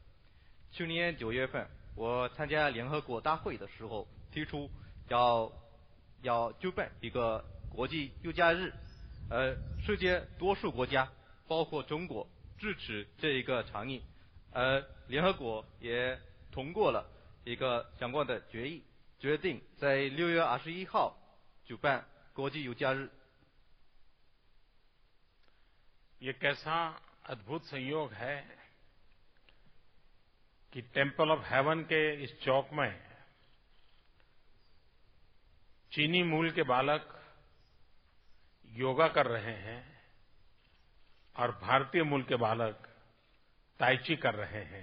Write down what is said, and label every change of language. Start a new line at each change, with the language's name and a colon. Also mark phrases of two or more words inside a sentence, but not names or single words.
Chinese: 去年9月份，我参加联合国大会的时候，提出要举办一个国际瑜伽日，世界多数国家，包括中国，支持这一个倡议。联合国也通过了一个相关的决议，决定在6月21号举办国际瑜伽日。
Hindi: ये कैसा अद्भुत संयोग है कि टेम्पल ऑफ हेवन के इस चौक में चीनी मूल के बालक योगा कर रहे हैं और भारतीय मूल के बालक ताइ ची कर रहे हैं।